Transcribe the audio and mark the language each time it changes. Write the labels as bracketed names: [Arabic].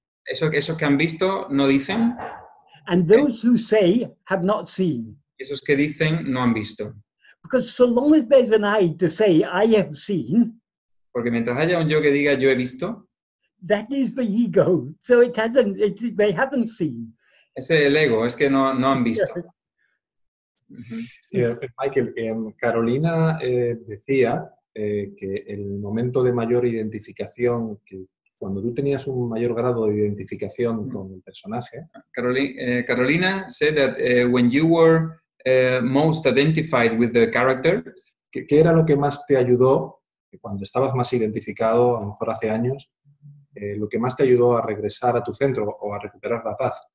[Spanish] Esos que han visto no dicen. [English] And those who say have not seen. [Spanish] Esos que dicen no han visto. [English] Because so long as there's an I to say, I have seen. [Spanish] Porque mientras haya un yo que diga yo he visto, [English] that is the ego. So they haven't seen. [Spanish] Ese es el ego, es que no han visto. Michael, Carolina decía que el momento de mayor identificación, que cuando tú tenías un mayor grado de identificación con el personaje. [English] Carolina said that when you were most identified with the character, [Spanish] ¿qué era lo que más te ayudó? Cuando estabas más identificado, a lo mejor hace años, lo que más te ayudó a regresar a tu centro o a recuperar la paz.